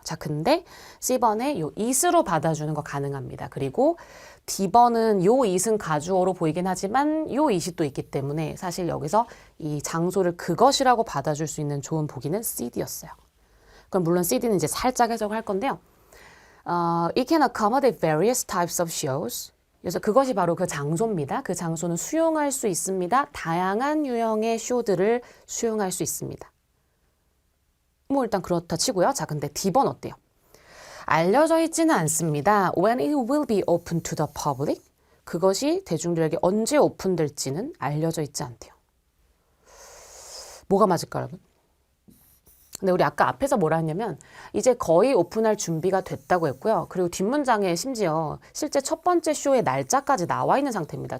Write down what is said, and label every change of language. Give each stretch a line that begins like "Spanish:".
Korean: 자, 근데 C번에 요 it으로 받아주는 거 가능합니다. 그리고 D번은 요 it은 가주어로 보이긴 하지만 요 it이 또 있기 때문에 사실 여기서 이 장소를 그것이라고 받아줄 수 있는 좋은 보기는 CD였어요. 그럼 물론 CD는 이제 살짝 해석을 할 건데요.
English: It can accommodate various types of shows.
Korean: 그래서 그것이 바로 그 장소입니다. 그 장소는 수용할 수 있습니다. 다양한 유형의 쇼들을 수용할 수 있습니다. 뭐 일단 그렇다 치고요. 자, 근데 D번 어때요? 알려져 있지는 않습니다.
English: When it will be open to the public.
Korean: 그것이 대중들에게 언제 오픈될지는 알려져 있지 않대요. 뭐가 맞을까, 여러분? 근데 우리 아까 앞에서 뭐라 했냐면 이제 거의 오픈할 준비가 됐다고 했고요. 그리고 뒷문장에 심지어 실제 첫 번째 쇼의 날짜까지 나와 있는 상태입니다.